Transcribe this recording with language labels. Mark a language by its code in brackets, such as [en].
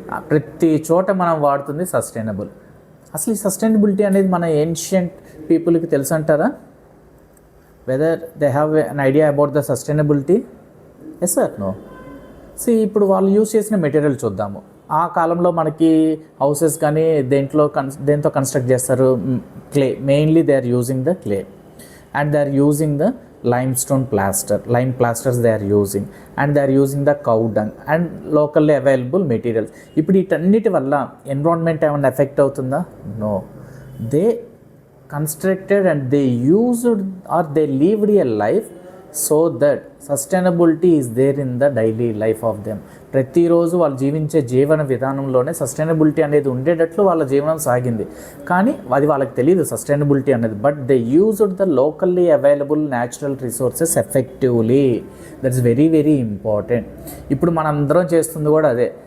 [te] ప్రతి చోట మనం వాడుతుంది సస్టైనబుల్. అసలు ఈ సస్టైనబిలిటీ అనేది మన ఏన్షియంట్ పీపుల్కి తెలుసు అంటారా? [en] Whether they have an idea about the sustainability? Yes or no? [te] ఇప్పుడు వాళ్ళు యూజ్ చేసిన మెటీరియల్ చూద్దాము. ఆ కాలంలో మనకి హౌసెస్ కానీ దేంతో కన్స్ట్రక్ట్ చేస్తారు, clay. Mainly [en] They are using the clay and they are using the lime plasters they are using, and they are using the cow dung and locally available materials. [te] ఇప్పుడు వీటన్నిటి వల్ల ఎన్విరాన్మెంట్ ఏమైనా effect అవుతుందా? [en] No. They constructed and they used or they lived a life so that sustainability is there in the daily life of them. [te] ప్రతిరోజు వాళ్ళు జీవించే జీవన విధానంలోనే సస్టైనబిలిటీ అనేది ఉండేటట్లు వాళ్ళ జీవనం సాగింది. కానీ అది వాళ్ళకి తెలియదు సస్టైనబిలిటీ అనేది. [en] But they used the locally available natural resources effectively. That's very very important. [te] ఇప్పుడు మనందరం చేస్తుంది కూడా అదే.